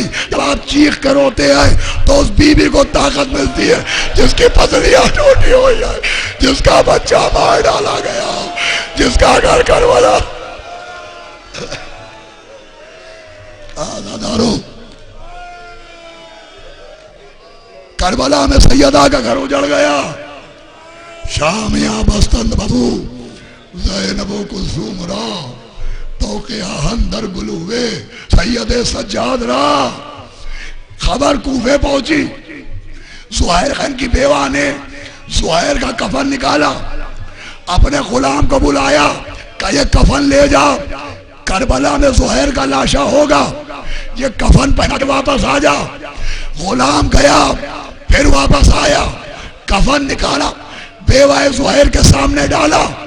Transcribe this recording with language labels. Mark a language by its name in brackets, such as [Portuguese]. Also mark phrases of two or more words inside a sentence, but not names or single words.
[Urdu] جب آپ چیخ کر روتے ہیں تو اس بی بی کو طاقت ملتی ہے جس کی پسلیاں ٹوٹی ہوئی ہے، جس کا بچہ مار ڈالا گیا، جس کا گھر کربلا۔ آزادارو، کربلا میں سیدہ کا گھر اجڑ گیا، [Persian] شامیاں بستند ببو زینب و کلثوم را، توقیہن در گلوے سید سجاد را۔ [Urdu] خبر کوفے پہنچی، زہیر خان کی بیوہ نے زہیر کا کفن نکالا، اپنے غلام کو بلایا کہ یہ کفن لے جا، کربلا میں زہیر کا لاشا ہوگا، یہ کفن پہنا کے واپس آ جا۔ غلام گیا، پھر واپس آیا، کفن نکالا، بیوہ زہیر کے سامنے ڈالا۔